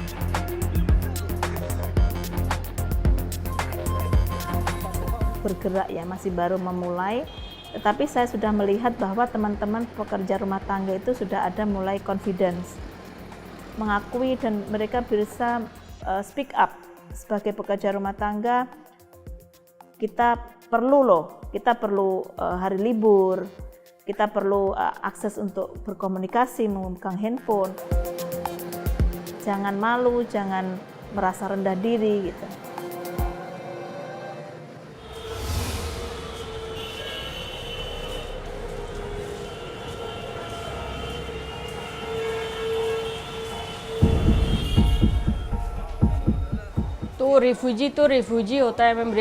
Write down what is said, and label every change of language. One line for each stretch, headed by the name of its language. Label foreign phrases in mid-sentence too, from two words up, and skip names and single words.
Indonesian: Bergerak ya, masih baru memulai. Tetapi saya sudah melihat bahwa teman-teman pekerja rumah tangga itu sudah ada mulai confidence, mengakui, dan mereka bisa
English: speak up.
Indonesian: Sebagai pekerja rumah tangga, kita perlu hari libur, kita perlu akses untuk berkomunikasi, memegang handphone. Jangan malu, jangan merasa rendah diri gitu.
Hindi: तो रेफ्यूजी होता है मैम।